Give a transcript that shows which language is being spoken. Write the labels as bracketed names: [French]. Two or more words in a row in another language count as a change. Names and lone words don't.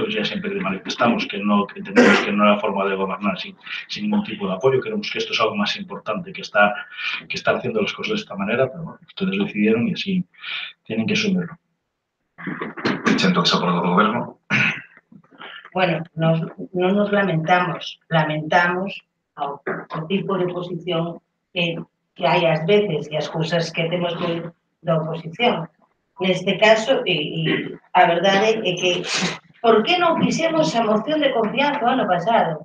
[Spanish] Ya siempre manifestamos que entendemos que no era forma de gobernar sin ningún tipo de apoyo. Creemos que esto es algo más importante que estar haciendo las cosas de esta manera, pero bueno, ustedes decidieron y así tienen que asumirlo. Siento que se aprobó el gobierno. Bueno, [Galician] no nos lamentamos ao tipo de oposición que hai ás veces e as cousas que temos da oposición. Neste caso, e a verdade é que por que non fixemos a moción de confianza o ano pasado?